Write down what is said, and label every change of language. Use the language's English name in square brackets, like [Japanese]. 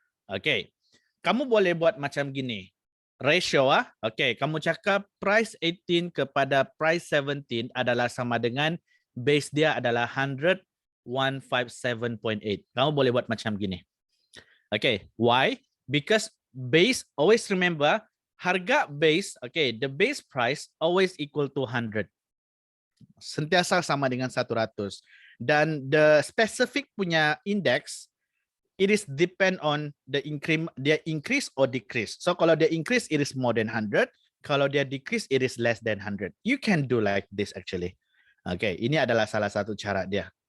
[Malay] Okay, kamu boleh buat macam gini. Ratio okay, kamu cakap price 18 kepada price 17 adalah sama dengan base dia adalah 157.8. Kamu boleh buat macam gini. [English] Okay, why? Because base, always remember, [Malay] harga base, [English] okay, the base price always equal to 100. [Malay] Sentiasa sama dengan 100. Dan the specific punya index, [English] it is depend on the increase or decrease. So [Malay] kalau dia [English] increase, it is more than 100. [Malay] Kalau dia [English] decrease, it is less than 100. You can do like this actually. [Malay] Okay, ini adalah salah satu cara dia.